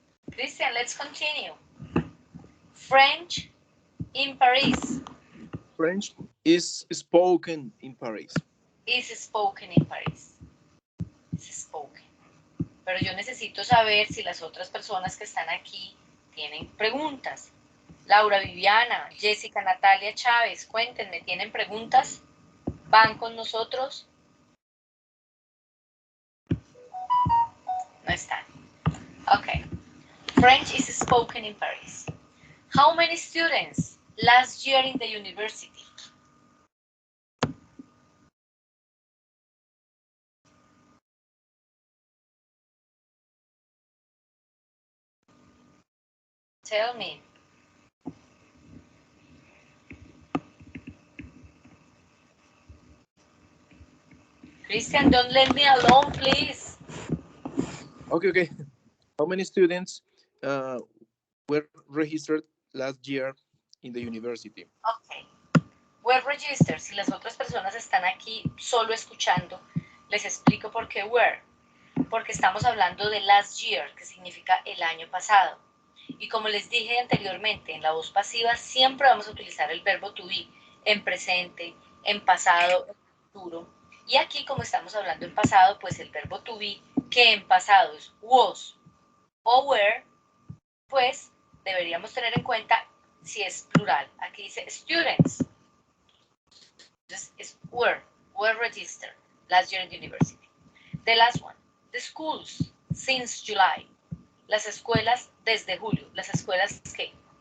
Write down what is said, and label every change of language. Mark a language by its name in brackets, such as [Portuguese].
[English] Christian, let's continue. French in Paris. French is spoken in Paris. Is spoken in Paris. Is spoken. [Spanish] Pero yo necesito saber si las otras personas que están aquí tienen preguntas. Laura Viviana, Jessica, Natalia Chávez, cuéntenme, ¿tienen preguntas? ¿Van con nosotros? No están. Okay. [English] French is spoken in Paris. How many students last year in the university? Tell me. Christian, don't let me alone, please. Okay. How many students were registered last year in the university? Okay. Were registered. [Spanish] Si las otras personas están aquí solo escuchando, les explico por qué were. Porque estamos hablando de [English] last year, [Spanish] que significa el año pasado. Y como les dije anteriormente, en la voz pasiva siempre vamos a utilizar el verbo to be en presente, en pasado, en futuro. Y aquí, como estamos hablando en pasado, pues el verbo to be, que en pasado es was o were, pues deberíamos tener en cuenta si es plural. Aquí dice students. Entonces es [English] were registered last year in the university. The last one, the schools since July. [Spanish] Las escuelas desde julio. ¿Las escuelas qué?